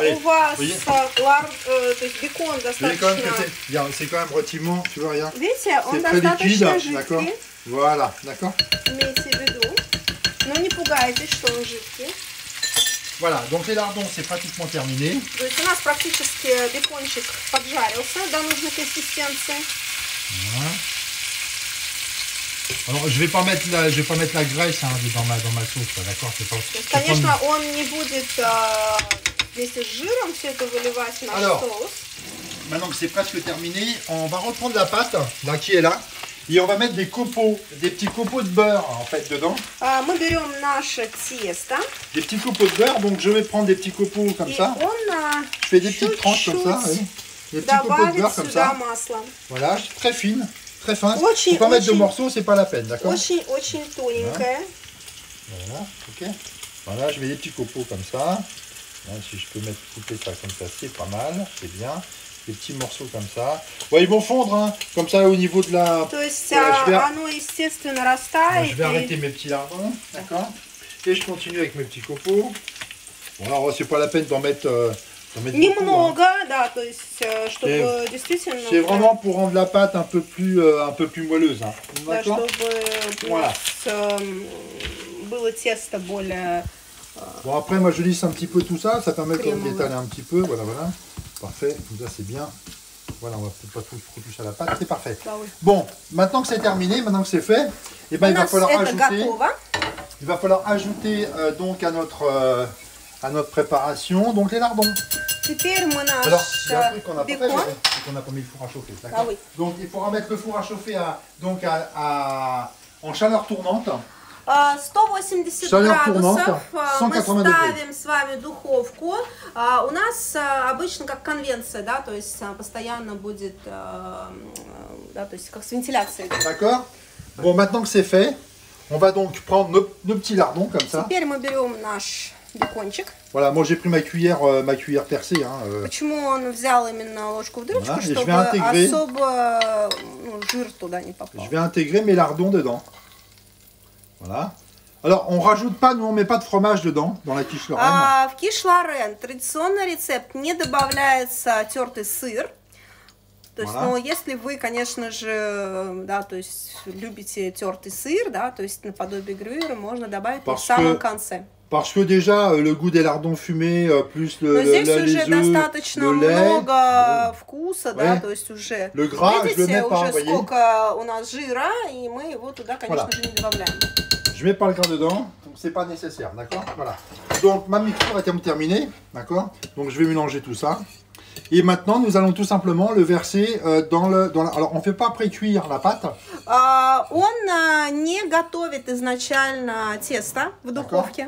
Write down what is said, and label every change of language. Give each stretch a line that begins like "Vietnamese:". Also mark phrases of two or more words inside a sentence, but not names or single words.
French: Oui.
Russian: у вас
French: Oui.
Russian: то есть бекон
French: Vous voyez quand même que
Russian: достаточно,
French: c'est quand même relativement, tu vois, regarde.
Russian: видите, он
French: C'est très liquide,
Russian: достаточно
French: d'accord?
Russian: жидкий,
French: Voilà, d'accord?
Russian: имейте в виду. Но не пугайтесь, что он жидкий.
French: Voilà, donc les lardons, c'est pratiquement terminé.
Russian: То есть у нас практически бекончик поджарился до нужной консистенции.
French: Voilà. Alors, je vais pas mettre la graisse hein, dans ma sauce, là, d'accord? C'est pas.
Russian: То есть,
French: c'est pas-
Russian: конечно, он не будет вместе с жиром все это выливать в наш
French: Alors.
Russian: соус.
French: Maintenant que c'est presque terminé, on va reprendre la pâte, là, qui est là, et on va mettre des petits copeaux de beurre en fait dedans.
Russian: Мы берем наше тесто,
French: Des petits copeaux de beurre, donc je vais prendre des petits copeaux comme
Russian: и
French: ça.
Russian: он
French: Je fais des petites tranches comme ça,
Russian: чуть-чуть
French: oui. Des petits copeaux de
Russian: добавит
French: beurre comme
Russian: сюда
French: ça.
Russian: масло.
French: Voilà, très fine, très fin.
Russian: Очень,
French: Faut pas mettre de
Russian: очень.
French: morceaux, c'est pas la peine, d'accord?
Russian: Очень тоненькое.
French: Voilà, ok. Voilà, je mets des petits copeaux comme ça. Là, si je peux couper ça comme ça, c'est pas mal, c'est bien. Des petits morceaux comme ça. Bon, ils vont fondre, hein, comme ça au niveau de la...
Russian: То есть
French: Voilà, je vais-
Russian: оно, естественно,
French: Bon,
Russian: растает.
French: je vais
Russian: и-
French: arrêter mes petits lardons, d'accord? Et je continue avec mes petits copeaux. Bon, alors, c'est pas la peine d'en mettre beaucoup, hein.
Russian: Немного, да, то есть, чтобы
French: C'est-
Russian: действительно...
French: C'est vraiment pour rendre la pâte un peu plus moelleuse, hein.
Russian: Да,
French: D'accord?
Russian: чтобы у
French: Voilà.
Russian: нас было тесто более...
French: Bon, après, moi, je lisse un petit peu tout ça. Ça permet Crémeux, d'étaler un petit peu. Voilà, voilà. Parfait. Comme ça, c'est bien. Voilà, on va peut-être pas trop toucher à la pâte. C'est parfait.
Russian: Да, oui.
French: Bon, maintenant que c'est terminé, maintenant que c'est fait, eh ben,
Russian: У
French: il va
Russian: нас
French: falloir
Russian: это
French: ajouter...
Russian: готово.
French: Il va falloir ajouter donc à notre préparation donc les lardons.
Russian: Теперь мы наш
French: Alors, il y a un truc qu'on n'a pas fait,
Russian: бекон.
French: c'est qu'on n'a pas mis le four à chauffer. D'accord. Ah oui. Donc il faudra mettre le four à chauffer en chaleur tournante.
Russian: 180
French: Chaleur tournante,
Russian: градусов. Мы
French: 180 degrés.
Russian: ставим с вами духовку. У нас обычно как конвенция, да, то есть постоянно будет, да, то есть как с вентиляцией.
French: D'accord. Bon, maintenant que c'est fait, on va donc prendre nos petits lardons comme ça.
Russian: Теперь мы берем наш бекончик.
French: Voilà, moi j'ai pris ma cuillère percée. Hein,
Russian: Почему он взял именно ложку в дырочку,
French: Voilà, et je
Russian: чтобы
French: vais intégrer-
Russian: особо жир туда не попал.
French: Je vais intégrer mes lardons dedans. Voilà. Alors, on rajoute pas, nous on met pas de fromage dedans, dans la quiche Lorraine.
Russian: В киш Лорен традиционный рецепт не добавляется тертый сыр. То есть, ну, если вы, конечно же, да, то есть любите тертый сыр, да, то есть наподобие грюйера, можно добавить в самом конце.
French: Parce que déjà, le goût des lardons fumés, plus
Russian: Но здесь
French: les
Russian: уже
French: œufs,
Russian: достаточно
French: le lait,
Russian: много вкуса, да, то есть уже,
French: le gras,
Russian: видите,
French: je le mets pas,
Russian: уже
French: voyez.
Russian: сколько у нас жира, и мы его туда, конечно же, не добавляем.
French: Je mets pas le gras dedans, donc c'est pas nécessaire, d'accord? Voilà. Donc ma mixture est terminée, d'accord? Donc je vais mélanger tout ça. Et maintenant, nous allons tout simplement le verser dans la... Alors, on ne fait pas pré-cuire la pâte.
Russian: Он не готовит изначально тесто в духовке.